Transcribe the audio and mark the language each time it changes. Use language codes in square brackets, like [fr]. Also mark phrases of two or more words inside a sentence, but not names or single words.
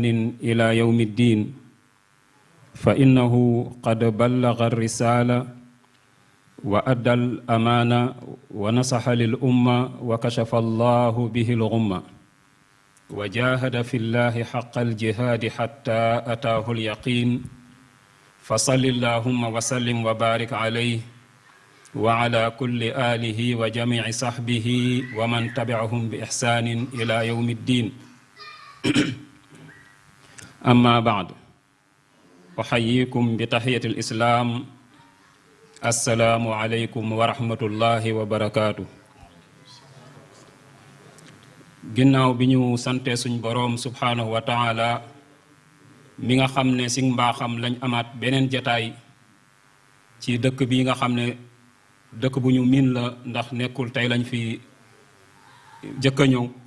[ar] إلى يوم الدين فإنه قد بلغ الرسالة وأدى الأمانة ونصح للأمة وكشف الله به الغمة وجاهد في الله حق الجهاد حتى أتاه اليقين فصل اللهم وسلم وبارك عليه وعلى كل آله وجميع صحبه ومن تبعهم بإحسان إلى يوم الدين أما بعد أحييكم بتحية الإسلام السلام عليكم ورحمة الله وبركاته [wo] ginnaaw bi ñu sante suñ boroom [ar] سبحانه وتعالى [wo] mi nga xam ne si mbaaxam lañ amaat beneen jataay ci dëkk bi nga xam ne dëkk bu ñu miin la ndax nekkul tey lañ fi jëkk a ñëw